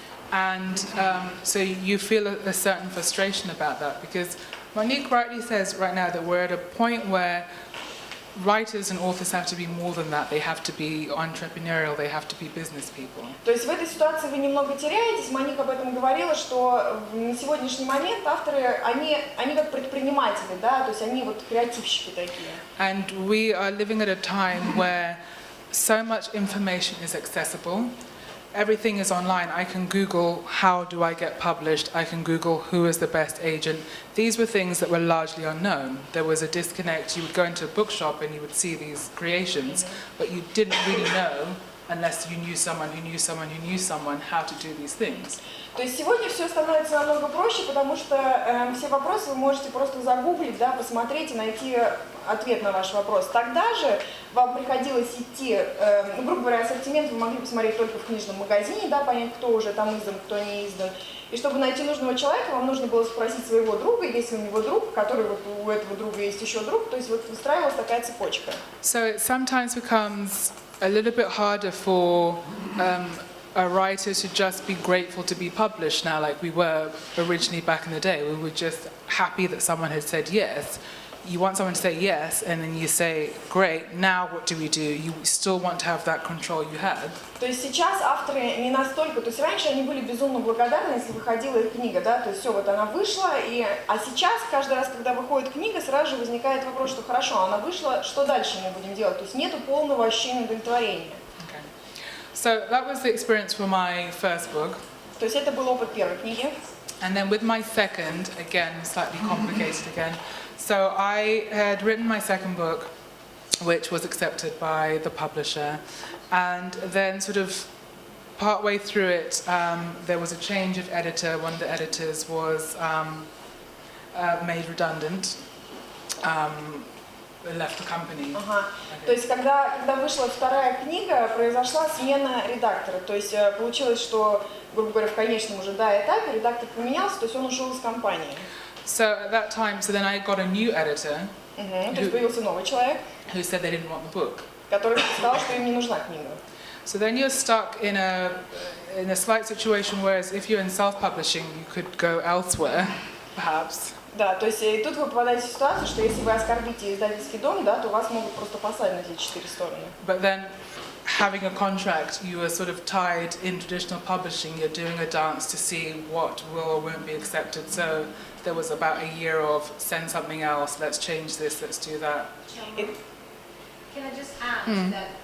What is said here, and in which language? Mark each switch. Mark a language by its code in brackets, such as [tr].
[en] And so you feel a certain frustration about that, because Monique rightly says right now that we're at a point where writers and authors have to be more than that. They have to be entrepreneurial, they have to be business people. [ru] То есть в этой ситуации вы немного теряетесь. Моник об этом говорила, что на сегодняшний момент авторы, они как предприниматели, да, то есть они вот креативщики такие. [en] And we are living at a time where so much information is accessible. Everything is online. I can Google how do I get published. I can Google who is the best agent. These were things that were largely unknown. There was a disconnect. You would go into a bookshop and you would see these creations, but you didn't really know unless you knew someone who knew someone who knew someone how to do these things. [ru] То есть сегодня все становится намного проще, потому что все вопросы вы можете просто загуглить, да, посмотреть и найти ответ на ваш вопрос. Тогда же вам приходилось идти, ну, грубо говоря, ассортимент вы могли посмотреть только в книжном магазине, да, понять, кто уже там издан, кто не издан. И чтобы найти нужного человека, вам нужно было спросить своего друга, если у него друг, который вот у этого друга есть еще друг, то есть вот выстраивалась такая цепочка. [en] So it sometimes becomes a little bit harder for a writer to just be grateful to be published now, like we were originally back in the day. We were just happy that someone had said yes. You want someone to say yes, and then you say, great, now what do? You still want to have that control you had. [ru] То есть сейчас авторы не настолько, то есть раньше они были безумно благодарны, если выходила их книга, да, то есть все, вот она вышла, а сейчас каждый раз, когда выходит книга, сразу же возникает вопрос, что хорошо, она вышла, что дальше мы будем делать? То есть нету полного ощущения удовлетворения. [en] Okay. So that was the experience for my first book. [ru] То есть это был опыт первой книги. [en] And then with my second, again, slightly complicated again. So I had written my second book, which was accepted by the publisher, and then sort of partway through it, there was a change of editor. One of the editors was made redundant, left the company. [ru] Ага. То есть когда вышла вторая книга, произошла смена редактора. То есть получилось, что, грубо говоря, в конечном уже этапе редактор поменялся, то есть он ушел из компании. [en] So at that time, then I got a new editor. [ru] То есть появился новый человек, [en] who said they didn't want the book. [ru] который сказал, что им не нужна книга. [en] So then you're stuck in a slight situation, whereas if you're in self-publishing, you could go elsewhere, perhaps. [ru] Да, то есть и тут вы попадаете в ситуацию, что если вы оскорбите издательский дом, да, то вас могут просто послать на все четыре стороны. [en] But then, having a contract, you are sort of tied in traditional publishing. You're doing a dance to see what will or won't be accepted. So there was about a year of send something else, let's change this, let's do that. Can I just add to that?